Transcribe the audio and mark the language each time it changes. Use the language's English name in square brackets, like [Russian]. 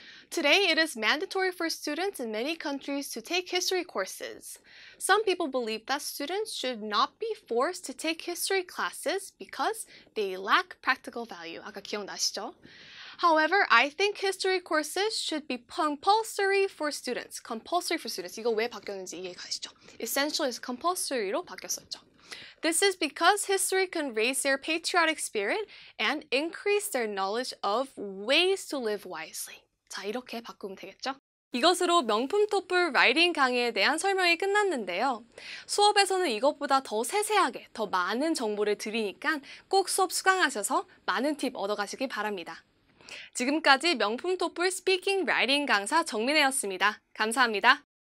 [English] Today, it is mandatory for students in many countries to take history courses. Some people believe that students should not be forced to take history classes because they lack practical value. [Korean] 아까 기억나시죠? [English] However, I think history courses should be compulsory for students. compulsory for students. [Korean] 이거 왜 바뀌었는지 이해 가시죠? essential에서 compulsory로 바뀌었었죠. [English] This is because history can raise their patriotic spirit and increase their knowledge of ways to live wisely. [Korean] 자, 이렇게 바꾸면 되겠죠? 이것으로 명품 토플 라이팅 강의에 대한 설명이 끝났는데요. 수업에서는 이것보다 더 세세하게, 더 많은 정보를 드리니까 꼭 수업 수강하셔서 많은 팁 얻어가시기 바랍니다. 지금까지 명품 토플 스피킹 라이팅 강사 정민혜였습니다. 감사합니다.